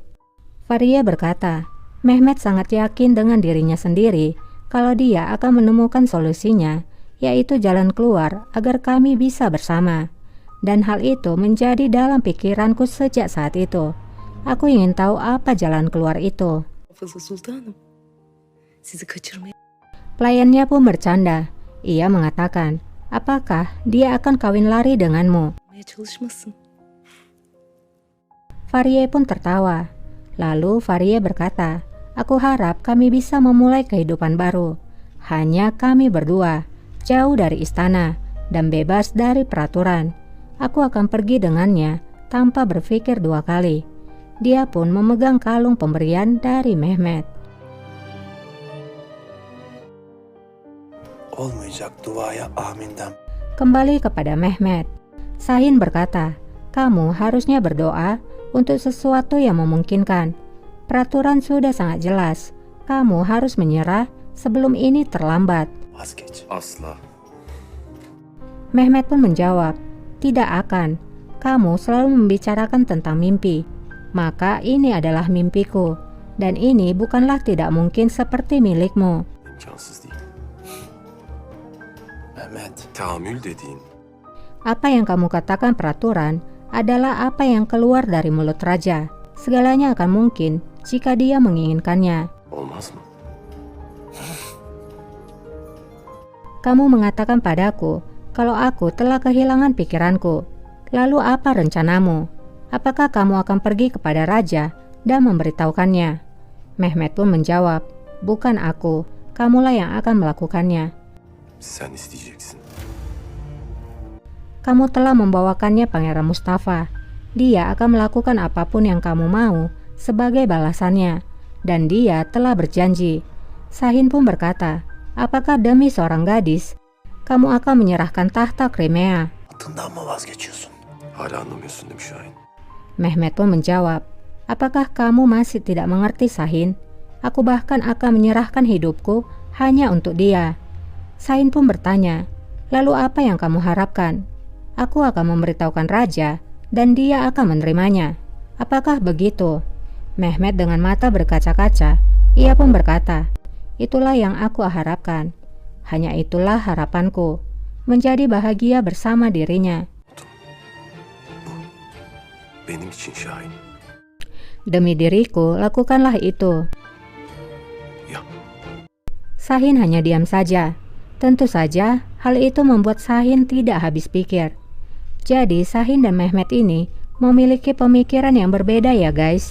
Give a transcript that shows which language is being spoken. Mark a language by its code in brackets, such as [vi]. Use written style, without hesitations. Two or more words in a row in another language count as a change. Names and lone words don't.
[id] Fahriye berkata, Mehmet sangat yakin dengan dirinya sendiri kalau dia akan menemukan solusinya, yaitu jalan keluar agar kami bisa bersama. Dan hal itu menjadi dalam pikiranku sejak saat itu. Aku ingin tahu apa jalan keluar itu. [tr] Sultanım, sizi kaçırmaya [id] Pelayannya pun bercanda. Ia mengatakan, "Apakah dia akan kawin lari denganmu?" [tr] çalışmasın. [id] Fahriye pun tertawa. Lalu Fahriye berkata, "Aku harap kami bisa memulai kehidupan baru. Hanya kami berdua, jauh dari istana, dan bebas dari peraturan. Aku akan pergi dengannya tanpa berpikir dua kali." Dia pun memegang kalung pemberian dari Mehmet. [tr] Olmayacak duaya aminden. [id] Kembali kepada Mehmet, Sahin berkata, "Kamu harusnya berdoa untuk sesuatu yang memungkinkan. Peraturan sudah sangat jelas. Kamu harus menyerah sebelum ini terlambat." [tr] Vazgeç. Asla. [id] Mehmet pun menjawab, "Tidak akan. Kamu selalu membicarakan tentang mimpi. Maka ini adalah mimpiku, dan ini bukanlah tidak mungkin seperti milikmu." [tr] İmkansız değil. Mehmet. Tahammül dediğin. [id] Apa yang kamu katakan peraturan adalah apa yang keluar dari mulut raja. Segalanya akan mungkin jika dia menginginkannya. [tr] Olmaz mı? [id] Kamu mengatakan padaku kalau aku telah kehilangan pikiranku. Lalu apa rencanamu? Apakah kamu akan pergi kepada raja dan memberitahukannya? Mehmet pun menjawab, bukan aku, kamulah yang akan melakukannya. [tr] Sen isteyeceksin. [id] Kamu telah membawakannya Pangeran Mustafa. Dia akan melakukan apapun yang kamu mau sebagai balasannya. Dan dia telah berjanji. Shahin pun berkata, apakah demi seorang gadis, kamu akan menyerahkan tahta Crimea? [tr] Atından mı vazgeçiyorsun? Hala anlamıyorsun değil mi Şahin? [id] Mehmet pun menjawab, apakah kamu masih tidak mengerti Shahin? Aku bahkan akan menyerahkan hidupku hanya untuk dia. Shahin pun bertanya, lalu apa yang kamu harapkan? Aku akan memberitahukan raja dan dia akan menerimanya. Apakah begitu? Mehmet dengan mata berkaca-kaca, ia pun berkata, itulah yang aku harapkan. Hanya itulah harapanku, menjadi bahagia bersama dirinya. [tr] Benim için Şahin. [id] Demi diriku, lakukanlah itu. Ya. Shahin hanya diam saja. Tentu saja, hal itu membuat Shahin tidak habis pikir. Jadi, Shahin dan Mehmet ini memiliki pemikiran yang berbeda ya guys.